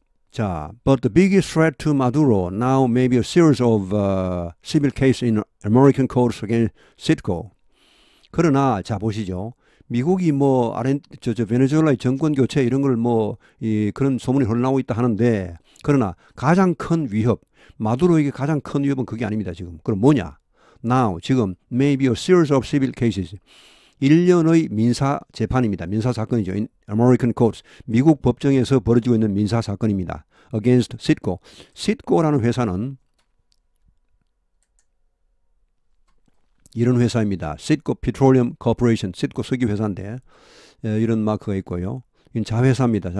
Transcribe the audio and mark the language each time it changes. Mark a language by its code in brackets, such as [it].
[ko] 자, [en] but the biggest threat to Maduro now may be a series of civil cases in American courts against Citgo. [ko] 그러나 자 보시죠. 미국이 뭐 베네수엘라의 정권 교체 이런 걸 뭐 그런 소문이 흘러나오고 있다 하는데 그러나 가장 큰 위협 마두로에게 가장 큰 위협은 그게 아닙니다. 지금 그럼 뭐냐? [en] Now [ko] 지금 [en] may be a series of civil cases. [ko] 1년의 민사 재판입니다. 민사 사건이죠. [en] In American courts. [ko] 미국 법정에서 벌어지고 있는 민사 사건입니다. [en] Against Citgo. [ko] Citgo라는 회사는 이런 회사입니다. [en] Citgo Petroleum Corporation. [ko] Citgo 석유 회사인데 이런 마크가 있고요. 이건 자회사입니다.